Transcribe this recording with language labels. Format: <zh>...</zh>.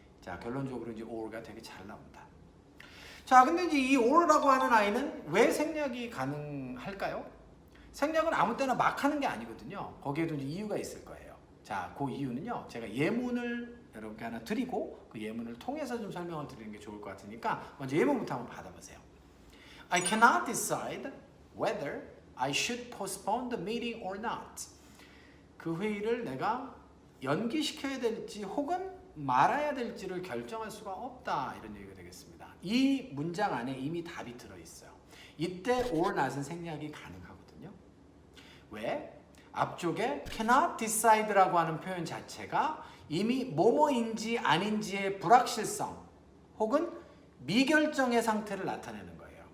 <ko>자, 결론적으로 이제 or가 되게 잘 나온다. 자, 근데 이제 이 or라고 하는 아이는 왜 생략이 가능할까요? 생략은 아무 때나 막 하는 게 아니거든요. 거기에도 이제 이유가 있을 거예요. 자, 그 이유는요. 제가 예문을 여러분께 하나 드리고 그 예문을 통해서 좀 설명을 드리는 게 좋을 것 같으니까 먼저 예문부터 한번 받아보세요.</ko> <en>I cannot decide whether I should postpone the meeting or not.</en> <ko>그 회의를 내가 연기시켜야 될지 혹은 말아야 될지를 결정할 수가 없다. 이런 얘기가 되겠습니다. 이 문장 안에 이미 답이 들어있어요. 이때 or not은 생략이 가능하거든요. 왜? 앞쪽에 cannot decide라고 하는 표현 자체가 이미 뭐뭐인지 아닌지의 불확실성 혹은 미결정의 상태를 나타내는 거예요.</ko>